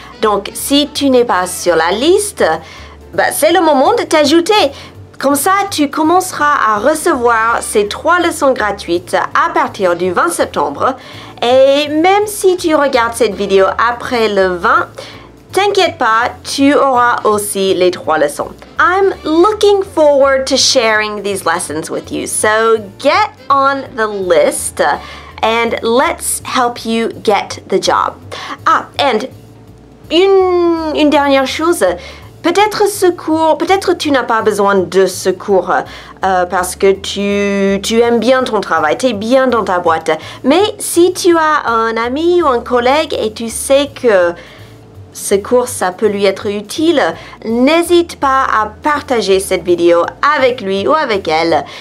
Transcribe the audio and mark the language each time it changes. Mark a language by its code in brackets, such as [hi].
[fr] Donc, si tu n'es pas sur la liste, c'est le moment de t'ajouter. Comme ça, tu commenceras à recevoir ces 3 leçons gratuites à partir du 20 septembre. Et même si tu regardes cette vidéo après le 20, t'inquiète pas, tu auras aussi les 3 leçons. [en] I'm looking forward to sharing these lessons with you. So get on the list and let's help you get the job. [fr] And une dernière chose. Peut-être tu n'as pas besoin de ce cours parce que tu aimes bien ton travail, tu es bien dans ta boîte. Mais si tu as un ami ou un collègue et tu sais que ce cours, ça peut lui être utile, n'hésite pas à partager cette vidéo avec lui ou avec elle.